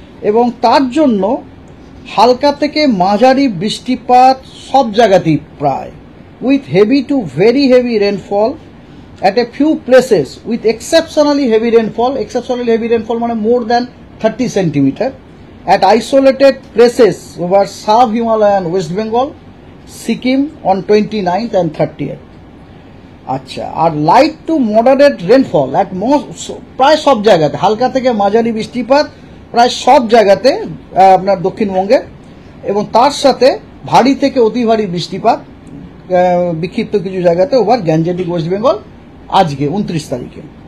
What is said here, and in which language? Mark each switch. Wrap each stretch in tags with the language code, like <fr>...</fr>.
<bn>এবং তার জন্য হালকা থেকে মাঝারি বৃষ্টিপাত সব জায়গাতেই প্রায়, with heavy two very heavy rainfall</bn> <en>at a few places with exceptionally heavy rainfall মানে more than 30 centimeter at isolated places over sub-Himalayan West Bengal, Sikkim on 29th and 30th.</en> <bn>আচ্ছা, আর light to moderate rainfall at প্রায় সব জায়গাতে, হালকা থেকে মাঝারি বৃষ্টিপাত প্রায় সব জায়গাতে আপনার দক্ষিণবঙ্গে, এবং তার সাথে ভারী থেকে অতি ভারী বৃষ্টিপাত বিক্ষিপ্ত কিছু জায়গাতে ওভার গ্যাঞ্জেটিক ওয়েস্ট বেঙ্গল আজকে 29 তারিখে।</bn>